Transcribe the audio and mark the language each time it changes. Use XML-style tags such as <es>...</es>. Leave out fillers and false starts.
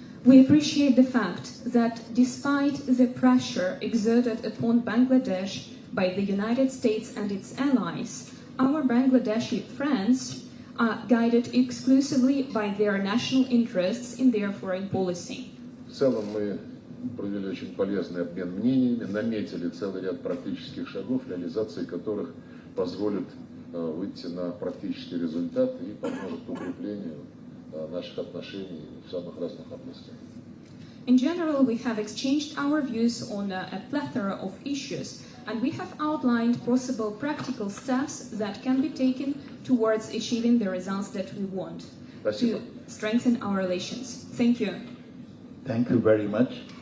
<en>We appreciate the fact that despite the pressure exerted upon Bangladesh by the United States and its allies, our Bangladeshi friends are guided exclusively by their national interests in their foreign policy.</en> <ru>В целом мы провели очень полезный обмен мнениями, наметили целый ряд практических шагов, реализации которых позволит выйти на практический результат и поможет укреплению наших отношений в самых разных областях.</ru> <en>In general, we have exchanged our views on a plethora of issues, and we have outlined possible practical steps that can be taken towards achieving the results that we want to strengthen our relations. Thank you. Thank you very much.</en>